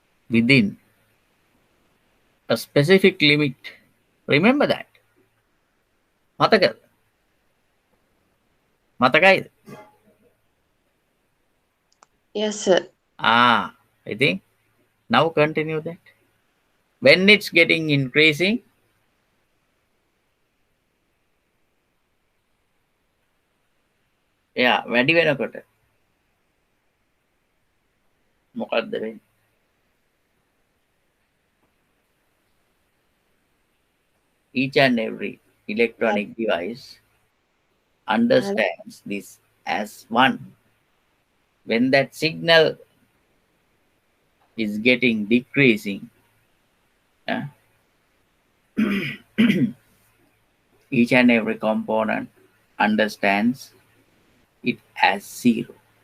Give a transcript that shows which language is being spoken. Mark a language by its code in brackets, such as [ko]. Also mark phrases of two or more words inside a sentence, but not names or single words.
[en] within a specific limit. Remember that. [si] මතකද? මතකයිද? [en] Yes, sir. I think now continue that. When it's getting increasing, [si] වැඩි වෙනකොට මොකක්ද වෙන්නේ? [en] Each and every electronic device understands this as one. When that signal is getting decreasing, each and every component understands it as zero.